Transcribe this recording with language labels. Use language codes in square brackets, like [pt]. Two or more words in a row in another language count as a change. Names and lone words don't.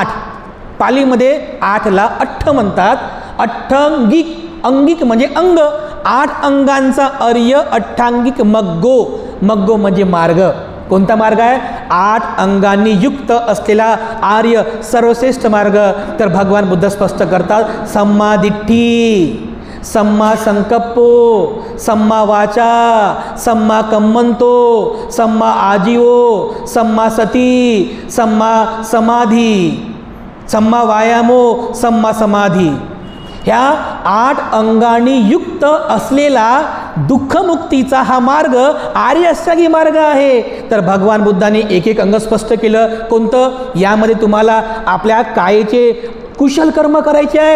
[mr] पालीमध्ये 8ला अठ्ठ म्हणतात. अष्टांगिक, अंगिक म्हणजे अंग. 8 अंगांचा [pi] आर्य अष्टांगिक मग्गो. [mr] मग्गो म्हणजे मार्ग. कोणता मार्ग आहे? 8 अंगांनी युक्त असलेला आर्य सर्वश्रेष्ठ मार्ग. तर भगवान बुद्ध स्पष्ट करतात, [pi] सम्मा दिट्ठी, सम्मा संकप्पो, सम्मा वाचा, सम्मा कम्मंतो, सम्मा आजीवो, सम्मा सती, सम्मा समाधी, सम्मा वायामो, सम्मा समाधी. [mr] ह्या 8 अंगांनी युक्त असलेला दुःखमुक्तीचा हा मार्ग आर्य अष्टांगी मार्ग आहे. तर भगवान बुद्धांनी एक एक अंग स्पष्ट केलं. कोणतं? यामध्ये तुम्हाला आपल्या कायेचे कुशल कर्म करायचे आहेत.